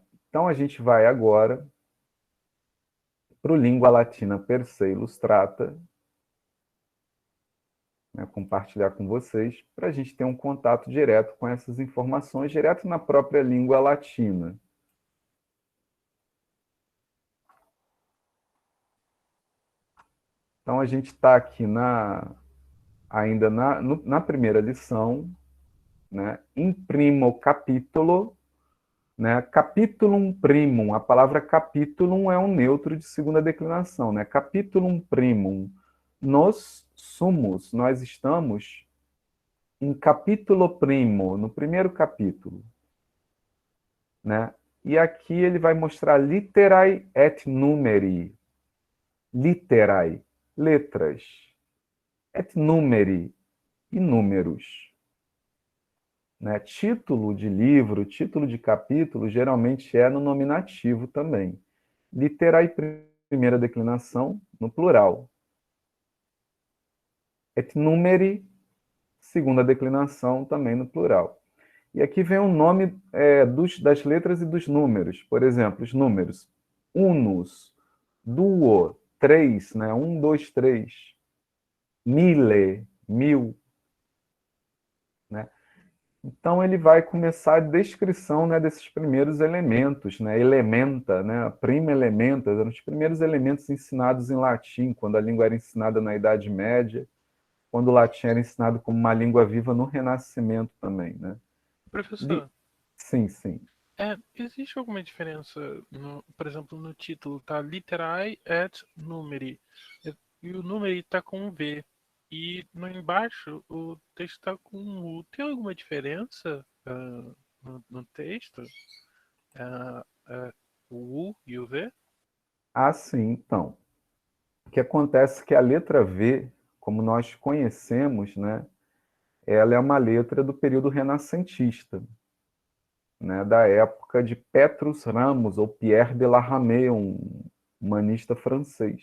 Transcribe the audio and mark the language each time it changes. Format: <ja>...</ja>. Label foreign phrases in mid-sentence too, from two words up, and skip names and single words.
<pt>Então, a gente vai agora para o Língua Latina per se Illustrata, né, compartilhar com vocês, para a gente ter um contato direto com essas informações, direto na própria língua latina. Então, a gente está aqui ainda na primeira lição, né?</pt> <la>In primo capítulo, né? Capitulum primum.</la> <pt>A palavra capitulum é um neutro de segunda declinação, né?</pt> <la>Capitulum primum. Nos sumus,</la> <pt>nós estamos em</pt> <la>capítulo primo,</la> <pt>no primeiro capítulo, né? E aqui ele vai mostrar</pt> <la>literae et numeri. Literae, letras. Et numeri,</la> <pt>e números. Né? Título de livro, título de capítulo, geralmente é no nominativo também. Literae, primeira declinação, no plural.</pt> <la>Et numeri,</la> <pt>segunda declinação, também no plural. E aqui vem o nome das letras e dos números. Por exemplo, os números.</pt> <la>Unus, duo,</la> <pt>três, né? Um, dois, três. Mille, mil, né? Então ele vai começar a descrição, né, desses primeiros elementos, né? Elementa, né?</pt> <la>Prima elementa,</la> <pt>eram os primeiros elementos ensinados em latim, quando a língua era ensinada na Idade Média, quando o latim era ensinado como uma língua viva no Renascimento também, né? Professor, Sim, sim. existe alguma diferença, por exemplo, no título, tá?</pt> <la>Literae et numeri.</la> <pt>E o numeri tá com um V. E no embaixo o texto tá com um U. Tem alguma diferença no texto? Ah, o U e o V? Ah, sim, então. O que acontece é que a letra V, como nós conhecemos, né, ela é uma letra do período renascentista, né, da época de Petrus Ramos, ou Pierre de la Ramée, um humanista francês.</pt>